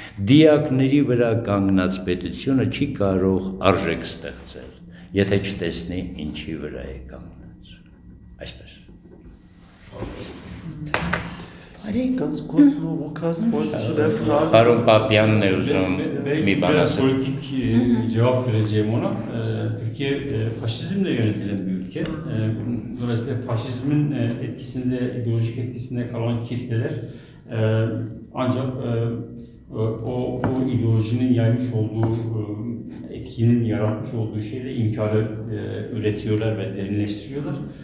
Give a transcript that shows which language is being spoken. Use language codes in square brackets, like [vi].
[hy] դիակների վրա կանգնած պետությունը չի կարող արժեք ստեղծել, եթե չտեսնի ինչի վրա է կանգնած, այսպես։ [de] Ganz kurz nur, Lukas, wolltest du der Frage... [hy] Պարոն Պապյանն է ուզում մի բան [tr] Biraz [hy] ասել։ [tr] politik cevap vereceğim ona. Türkiye faşizmle yönetilen bir ülke. Dolayısıyla faşizmin etkisinde, ideolojik etkisinde kalan kitleler ancak o ideolojinin yaymış olduğu, etkinin yaratmış olduğu şeyle inkarı üretiyorlar ve derinleştiriyorlar.